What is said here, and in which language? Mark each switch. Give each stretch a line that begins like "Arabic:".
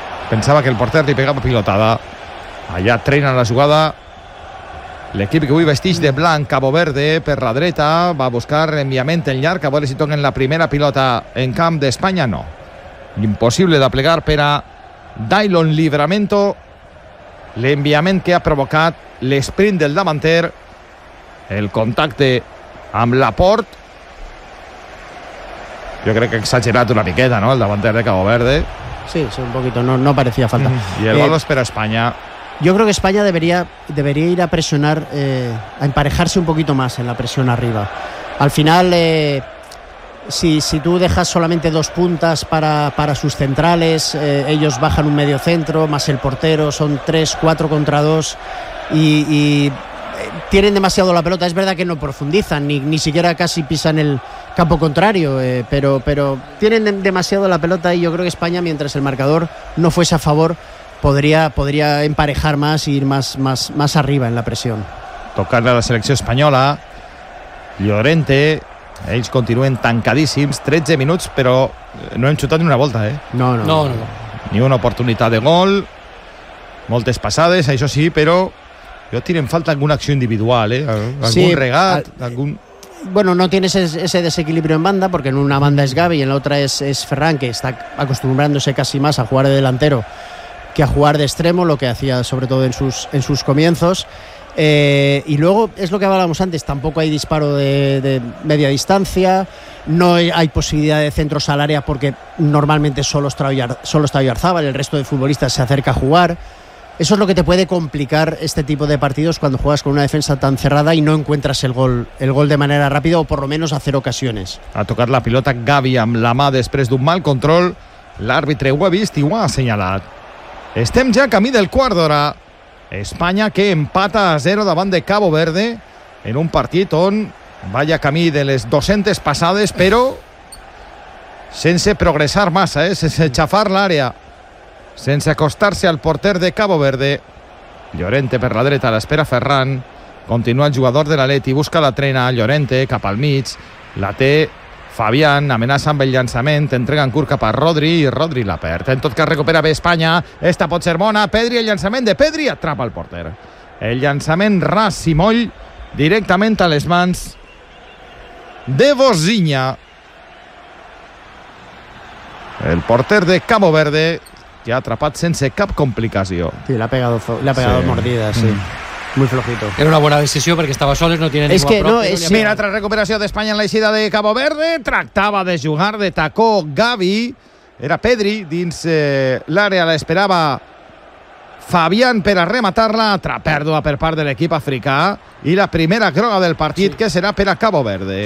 Catalan: Pensava que el porter li pegava pilotada. Allà trena la jugada l'equip que avui vesteix de blanc, Cabo Verde, per la dreta, va buscar enviament en llarg, a veure si toquen la primera pilota en camp d'Espanya. No. Impossible de plegar per a Dailon Libramento, l'enviament que ha provocat l'esprint del davanter, el contacte amb Laporte. Jo crec que ha exagerat una miqueta, no?, el davanter de Cabo Verde.
Spanish: Sí, un poquito, no parecía falta.
Catalan: I el gol espera Espanya.
Spanish: Yo creo que España debería ir a presionar, a emparejarse un poquito más en la presión arriba. Al final, si tú dejas solamente dos puntas para sus centrales, ellos bajan un medio centro, más el portero, son 3-4 contra 2 y tienen demasiado la pelota. Es verdad que no profundizan, ni siquiera casi pisan el campo contrario, pero tienen demasiado la pelota y yo creo que España, mientras el marcador no fuese a favor, podría emparejar más e ir más arriba en la presión. Tocarle a la selección española.
Catalan: Llorente, ells continuen tancadíssims, 13 minuts, però no hem xutat ni una volta, eh? No. Ni una oportunitat de gol, moltes passades, això sí, però jo tiro en falta alguna acció individual, eh? Algun sí, regat, algun...
Spanish: Bueno, no tienes ese desequilibrio en banda, porque en una banda es Gavi y en la otra es Ferran, que está acostumbrándose casi más a jugar de delantero que a jugar de extremo, lo que hacía sobre todo en sus comienzos. Y luego, es lo que hablábamos antes, tampoco hay disparo de media distancia, no hay posibilidad de centros al área porque normalmente solo está Oyarzábal, el resto de futbolistas se acerca a jugar. Eso es lo que te puede complicar este tipo de partidos cuando juegas con una defensa tan cerrada y no encuentras el gol de manera rápida o por lo menos hacer ocasiones.
Catalan: A tocar la pilota Gavi amb la mà després d'un mal control, l'àrbitre ho ha vist i ho ha assenyalat. Estem ja camí del quart d'hora. Espanya que empata a 0 davant de Cabo Verde en un partit on vaya camí de les 200 passades, però sense progressar massa, sense xafar l'àrea, sense acostar-se al porter de Cabo Verde. Llorente per la dreta, l'espera Ferran, continua el jugador de l'Atleti, busca la trena, Llorente cap al mig, la té Fabián, amenaça amb el llançament, entrega en curt cap a Rodri i Rodri la perd. En tot cas recupera bé Espanya, esta pot ser bona, Pedri, el llançament de Pedri, atrapa el porter. El llançament ras i moll directament a les mans de Bosinha. El porter de Cabo Verde, que ha atrapat sense cap complicació.
Spanish: Sí, le ha pegado sí. Mordida, sí. Muy flojito. Era una buena decisión porque estaba solo, no tiene ningún problema.
Catalan: Mira, tras recuperació d'Espanya en la eixida de Cabo Verde, tractava de jugar de tacó Gavi. Era Pedri dins l'àrea, l'esperava Fabián per a rematar-la. Altra pèrdua per part de l'equip africà i la primera groga del partit, sí, que serà per a Cabo Verde.